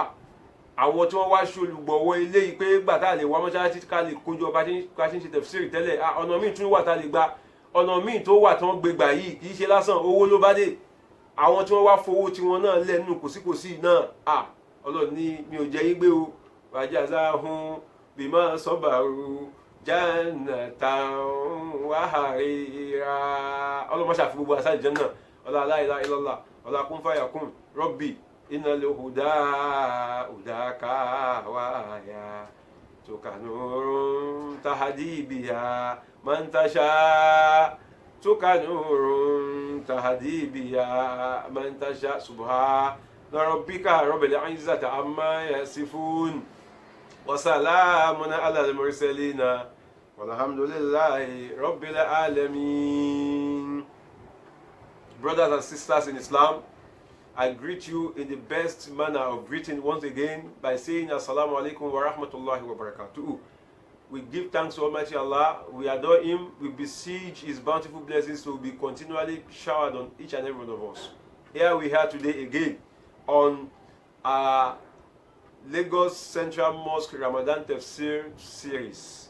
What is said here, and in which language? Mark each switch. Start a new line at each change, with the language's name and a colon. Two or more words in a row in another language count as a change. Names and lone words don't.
Yoruba: àwọn tí wọ́n wá ṣe olùgbọ̀wọ́ ilé yìí pé gbà tá a lè wá mọ́ṣáláṣí ká lè kójọ bá ṣe ń ṣe tẹ̀fsírì tẹ́lẹ̀, ọ̀nà míì tún wà tá a lè gba, ọ̀nà míì tó wà tí wọ́n gbé gbà yìí kì í ṣe lásán owó ló bá dé. àwọn tí wọ́n wá fowó tiwọn náà lẹ́nu kòsíkòsí náà Ọlọ́run ní mi ò jẹ́ yín gbé o,
Arabic: وجزاهم بما صبروا جنة وحريرا.
Yoruba: Ọlọ́run má ṣàfi gbogbo àṣà ìjẹ́nà, ọlá
Arabic: لا إله إلا الله,
Yoruba: ọlá
Arabic: كن فيكون ربي إن هداك ويا تكانور تهدي بها من تشاء تكانور تهدي بها من تشاء سبحان ربك رب العزة عما يصفون وسلام على المرسلين والحمد لله رب العالمين.
English: Brothers and sisters in Islam, I greet you in the best manner of greeting once again by saying
Arabic: السلام عليكم ورحمة الله وبركاته.
English: We give thanks to Almighty Allah, we adore Him, we beseech His bountiful blessings to be continually showered on each and every one of us. Here we are today again on Lagos Central Mosque Ramadan Tafsir series.